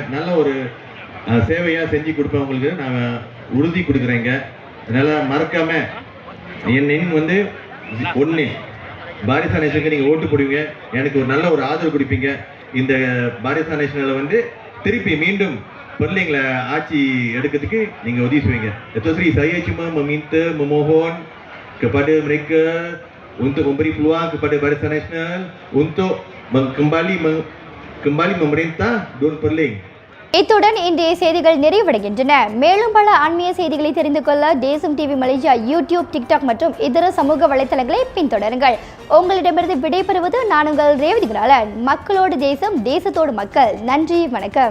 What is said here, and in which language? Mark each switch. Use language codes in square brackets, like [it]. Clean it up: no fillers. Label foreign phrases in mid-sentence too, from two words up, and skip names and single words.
[ta] நல்ல ஒரு சேவையா செஞ்சு கொடுப்பேன். உங்களுக்கு நான் உறுதி கொடுக்குறேங்க. அதனால மறக்காம என் ஒண்ணு பாரிசா நேஷனுக்கு நீங்க ஓட்டு போடுவீங்க. எனக்கு ஒரு நல்ல ஒரு ஆதரவு கொடுப்பீங்க. இந்த பாரிசா நேஷனில் திருப்பி மீண்டும் பர்லிங்ல ஆட்சி எடுக்கிறதுக்கு நீங்க உதவி செய்வீங்க. [ms] Datuk saya cuma memohon kepada mereka untuk memberi peluang kepada Barisan Nasional untuk kembali memerintah Dun Perling. [ta] இத்துடன் இன்றைய செய்திகள் நிறைவடைகின்றன. மேலும் பல ஆன்மீக செய்திகளை தெரிந்து கொள்ள தேசம் டிவி மலேசியா யூடியூப், டிக்டாக் மற்றும் இதர சமூக வலைத்தளங்களை பின்தொடருங்கள். உங்களிடமிருந்து விடைபெறுவது நான் உங்கள் ரேவதி குணாலன். மக்களோடு தேசம், தேசத்தோடு மக்கள். நன்றி, வணக்கம்.